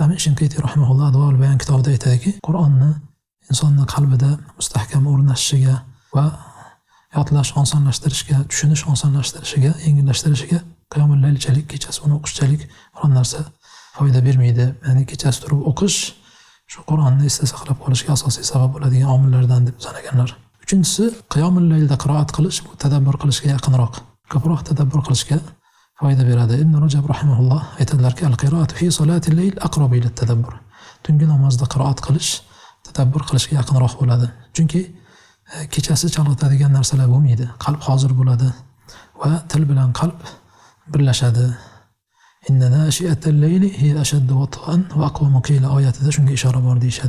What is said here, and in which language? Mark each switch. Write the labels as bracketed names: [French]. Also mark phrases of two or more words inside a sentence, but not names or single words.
[Uzbek] Amin Shinqiti rahimahulloh Advoul Bayon kitobida aytadiki, Qur'onni insonning qalbida mustahkam o'rnashishiga va yodlash osonlashtirishga, tushunish osonlashtirishiga, yengillashtirishiga qiyomul laylchalik, kechasi uni o'qishchalik biron narsa foyda bermaydi. Ya'ni kechasi turib o'qish shu Qur'onni esda saqlab qolishga asosiy sabab bo'ladigan omillardan deb sanaganlar. Uchinchisi, qiyomul laylda qiroat qilish bu tadabbur qilishga yaqinroq. Ko'proq tadabbur qilishga foyda beradi. Ibn Rajab rahimahulloh aytadilarki, [Arabic] القراءة في صلاة الليل أقرب إلى التدبر. [Uzbek] Tungi namozda qiroat qilish tadabbur qilishga yaqinroq bo'ladi. Chunki kechasi chalg'itadigan narsalar bo'lmaydi. Qalb hozir bo'ladi va til bilan qalb birlashadi. [Arabic] إن ناشئة الليل هي أشد وطئا وأقوم قيلا [Uzbek] oyatida shunga ishora bor deyshadi.